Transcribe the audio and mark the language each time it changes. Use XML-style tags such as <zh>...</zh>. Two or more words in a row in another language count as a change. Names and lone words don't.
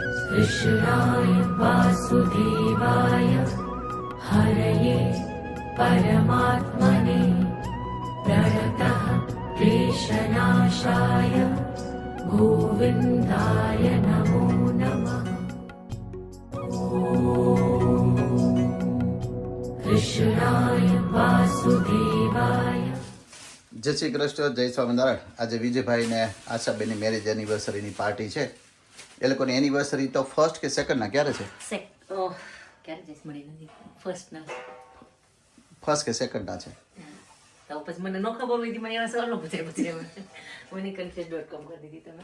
<sa>कृष्णाय वासुदेवाय हरये परमात्मने प्रणतः क्लेशनाशाय गोविन्दाय नमो नमः। कृष्णाय वासुदेवाय।</sa> <gu>જય શ્રી કૃષ્ણ, જય સ્વામિનારાયણ। આજે વિજયભાઈ ને આશાબેનની</gu> <en>marriage anniversary</en> <gu>પાર્ટી છે। એ લોકોની એનિવર્સરી તો ફર્સ્ટ કે સેકન્ડ ના ક્યારે છે? ક્યારે જઈશ મળી નથી ફર્સ્ટ ના ફર્સ્ટ કે સેકન્ડ ના છે? તો પછી મને ન ખબર હોય મને એવા સવાલો પૂછે મને confuse.com કરી દીધી તમે।</gu>